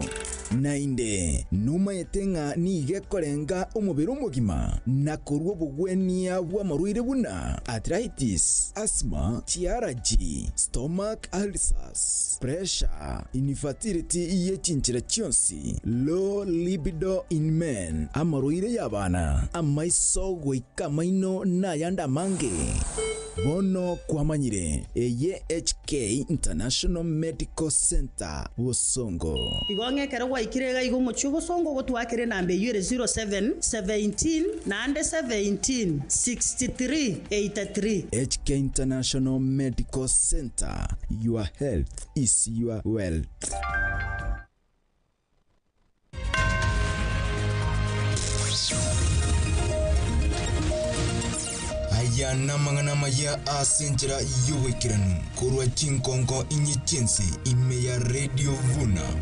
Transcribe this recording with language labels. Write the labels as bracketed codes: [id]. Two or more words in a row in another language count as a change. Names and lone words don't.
[guz] nainde numa yetenga ni gekorenga omubiri omugima nakorwa bugwenia bwa maruire buna [en] arthritis, asthma, TRG, stomach ulcers, pressure, infertility [guz] yechinchira chionsi, [en] low libido in men, [guz] amaruire yabana, amaiso goika maino na yanda mange bono kwa manyire eye HK International Medical Center Busongo igonge kera wa ikirega igo muchu Busongo gotwakire nambe yure 07 17 nande 17 63 83 [en] HK International Medical Center, your health is your wealth. [guz] aya namangana maya asenjera yuwekiranu kurwa chinkonko inyichense imeya Radio Vuna.